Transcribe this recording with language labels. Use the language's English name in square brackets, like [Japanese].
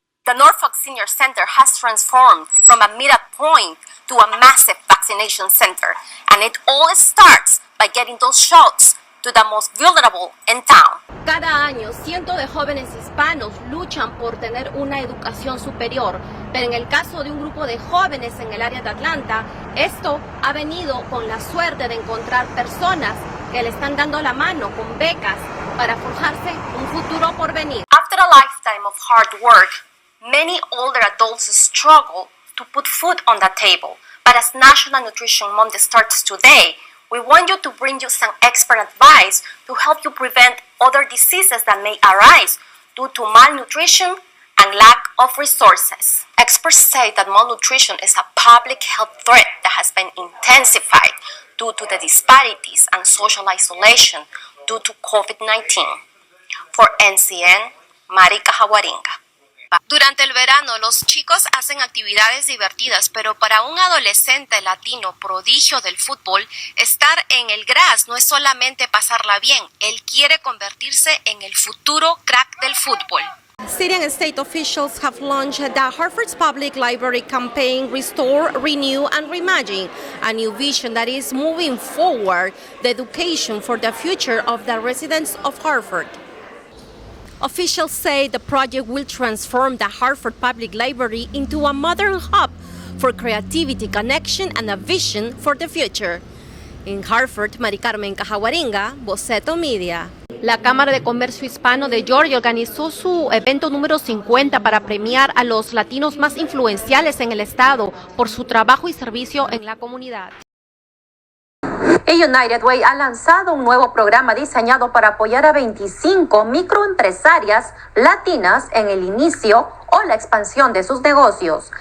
[English] The Norfolk Senior Center has transformed from a meetup point to a massive vaccination center, and it all starts by getting those shots to the most vulnerable in town. [Spanish] Cada año, cientos de jóvenes hispanos luchan por tener una educación superior, pero en el caso de un grupo de jóvenes en el área de Atlanta, esto ha venido con la suerte de encontrar personas que le están dando la mano con becas para forjarse un futuro por venir. [English] After a lifetime of hard work, many older adults struggle to put food on the table, but as National Nutrition Month starts today, we want you to bring you some expert advice to help you prevent other diseases that may arise due to malnutrition and lack of resources. Experts say that malnutrition is a public health threat that has been intensified due to the disparities and social isolation due to COVID-19. For NCN, Maricarmen. [Spanish] Durante el verano, los chicos hacen actividades divertidas, pero para un adolescente latino prodigio del fútbol, estar en el gras no es solamente pasarla bien, él quiere convertirse en el futuro crack del fútbol. [English] City and state officials have launched the Harvard's Public Library campaign Restore, Renew and Reimagine, a new vision that is moving forward the education for the future of the residents of Harvard. Officials say the project will transform the Harvard Public Library into a modern hub for creativity, connection, and a vision for the future. [Spanish] En Harvard, Maricarmen, Cajahuaringa, Boceto Media. La Cámara de Comercio Hispano de Georgia organizó su evento número 50 para premiar a los latinos más influenciales en el estado por su trabajo y servicio en la comunidad. United Way ha lanzado un nuevo programa diseñado para apoyar a 25 microempresarias latinas en el inicio o la expansión de sus negocios.